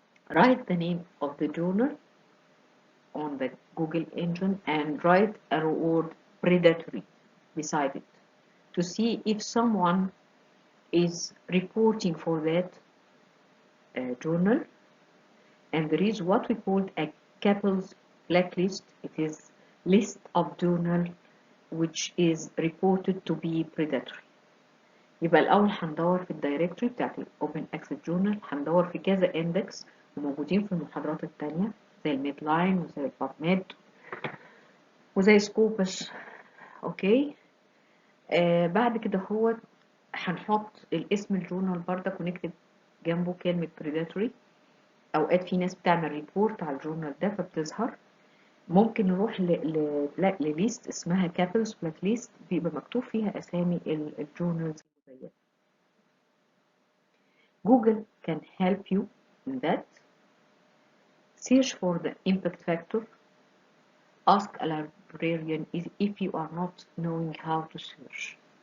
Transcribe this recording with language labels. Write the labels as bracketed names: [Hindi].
[English] Write the name of the journal on the Google engine and write a word predatory beside it to see if someone is reporting for that journal. And there is what we call a CAPL's blacklist. It is list of journal which is reported to be predatory. [Arabic] يبقى الأول هندور في الدايركتوري بتاعت الأوبن أكسس جورنال، هندور في كذا إندكس وموجودين في المحاضرات التانية زي الميد لاين وزي الباب ميد وزي سكوبس. أوكي. بعد كده هو هنحط الاسم الجورنال بردك ونكتب جنبه كلمة predatory. أوقات في ناس بتعمل ريبورت على الجورنال ده فبتظهر. ممكن نروح لليست اسمها كابلز بلاك ليست بيبقى مكتوب فيها أسامي الجورنالز المزيفة. [English] Google can help you in that. Search for the impact factor. Ask a librarian if you are not knowing how to search.